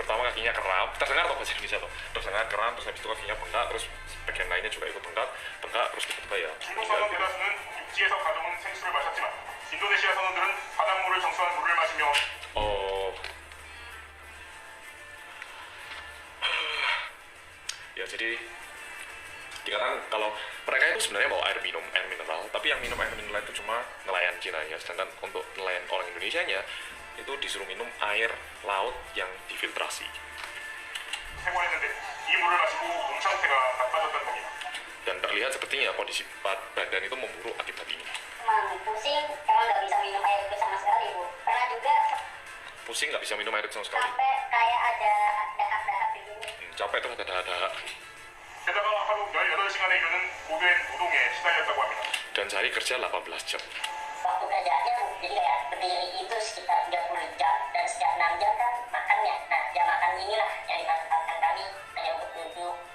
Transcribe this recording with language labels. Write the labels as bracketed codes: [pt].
[id] kakinya kram, terdengar atau bahasa Indonesia tuh, terdengar kram, terus habis itu kakinya bengkak, terus bagian lainnya juga ikut bengkak, terus tiba-tiba ya. [ko] 중동 선원 대다수는 육지에서 가져온 생수를 마셨지만 인도네시아 선원들은 바닷물을 정수한 물을 마시며 [id] Oh, ya jadi dikatakan kalau mereka itu sebenarnya bawa air mineral, tapi yang minum air mineral itu cuma nelayan Cina ya, sedangkan untuk nelayan orang Indonesianya itu disuruh minum air laut yang difiltrasi. [ko] 생활했는데 이 물을 마시고 몸 상태가 나빠졌다는 겁니다. [id] Dan terlihat sepertinya kondisi badan itu memburuk akibat ini. Emang pusing, emang nggak bisa minum air itu sama sekali, Bu. Pernah juga Pusing, nggak bisa minum air itu sama sekali. sampai kayak ada dahak-dahak begini. Capek terus ada dahak. [ko] 게다가 하루 18시간에 이르는 고된 노동에 시달렸다고 합니다. [id] Dan sehari kerja 18 jam. Waktu kerjaannya jadi kayak berdiri itu sekitar 30 jam dan setiap 6 jam kan makannya. Nah, jam makan inilah yang dimanfaatkan kami hanya untuk duduk.